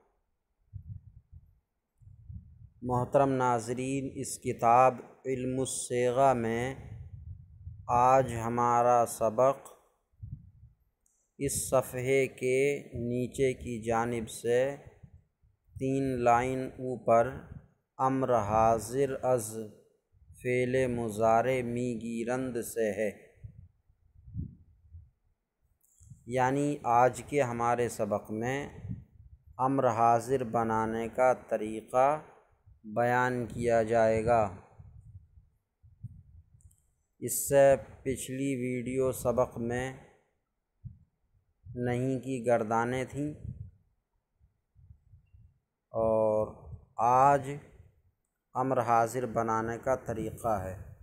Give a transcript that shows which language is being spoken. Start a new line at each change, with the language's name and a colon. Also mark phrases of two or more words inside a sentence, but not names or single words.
Urdu: محترم ناظرین، اس کتاب علم الصیغہ میں آج ہمارا سبق اس صفحے کے نیچے کی جانب سے 3 لائن اوپر
Persian: امر حاضر از فعل مضارع می گیرند
Urdu: سے ہے، یعنی آج کے ہمارے سبق میں امر حاضر بنانے کا طریقہ بیان کیا جائے گا۔ اس سے پچھلی ویڈیو سبق میں نہیں کی گردانیں تھیں، اور آج امر حاضر بنانے کا طریقہ ہے۔